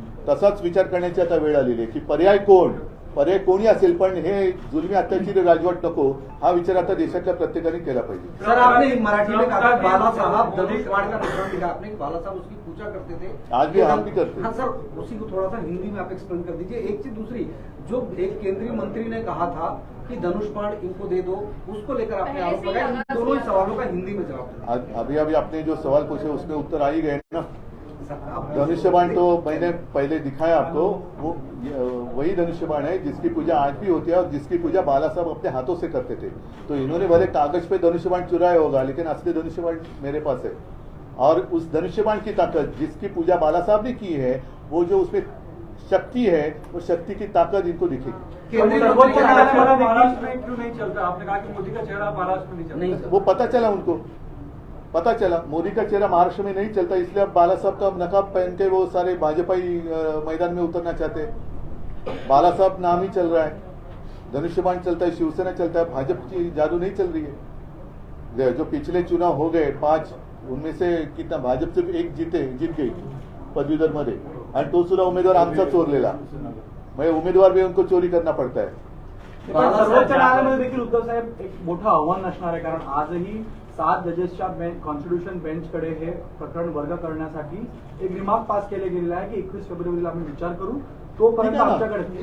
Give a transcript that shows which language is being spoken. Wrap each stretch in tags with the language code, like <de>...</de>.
<mr>तसाच विचार करण्याची आता वेळ आलेली आहे की पर्याय कोणी असेल पण हे जुलमी अत्याचारी राजवट नको, हा विचार आता देशातल्या प्रत्येकाने केला पाहिजे.</mr> <hi>सर आपने मराठी में कहा बाला साहब धनुष्यबाण का प्रकरण लिखा आपने, बाला साहब उसकी पूजा करते थे, आज भी हम भी करते हैं. हाँ सर, उसी को थोड़ा सा हिंदी में आप एक्सप्लेन कर दीजिए. एक चीज दूसरी, जो एक केंद्रीय मंत्री ने कहा था कि धनुष्यबाण इनको दे दो, उसको लेकर आपने आरोप लगाया. इन दोनों ही सवालों का हिंदी में जवाब. अभी आपने जो सवाल पूछे उसमें उत्तर आ ही गए ना. धनुष्यबाण तो मैंने पहले दिखाया आपको, वो वही धनुष्यबाण है जिसकी पूजा आज भी होती है और जिसकी पूजा बाला साहब अपने हाथों से करते थे. तो इन्होंने भले कागज पे धनुष्यबाण चुराया होगा, लेकिन असली धनुष्यबाण मेरे पास है. और उस धनुष्यबाण की ताकत जिसकी पूजा बाला साहब ने की है, वो जो उसमें शक्ति है, वो शक्ति की ताकत इनको दिखेगी. महाराष्ट्र में क्यों नहीं चलता? आपने कहा कि मोदी का चेहरा महाराष्ट्र में नहीं चलता. वो पता चला मोदी का चेहरा महाराष्ट्र में नहीं चलता, इसलिए अब बाला साहब का नकाब पहन के वो सारे भाजपाई मैदान में उतरना चाहते हैं. बाला साहब नाम ही चल रहा है, धनुष्यबाण चलता है, शिवसेना चलता है, भाजपा की जादू नहीं चल रही है. जो पिछले चुनाव हो गए 5, उनमें से कितना भाजप सिर्फ एक जीत गई</hi> <mr>पदवीधर मध्ये, आणि तो सुद्धा उमेदवार आमचा चोरलेला. म्हणजे</mr> <hi>उमेदवार भी उनको चोरी करना पड़ता है.</hi> <mr>सर्वोच्च न्यायालयामध्ये देखील उद्धव साहेब एक मोठं आव्हान असणार आहे, कारण आजही 7 जजेसच्या कॉन्स्टिट्यूशन बेंचकडे हे प्रकरण वर्ग करण्यासाठी एक रिमार्क पास केले गेलेला आहे की 21 फेब्रुवारीला आम्ही विचार करू, तोपर्यंत आमच्याकडे.</mr>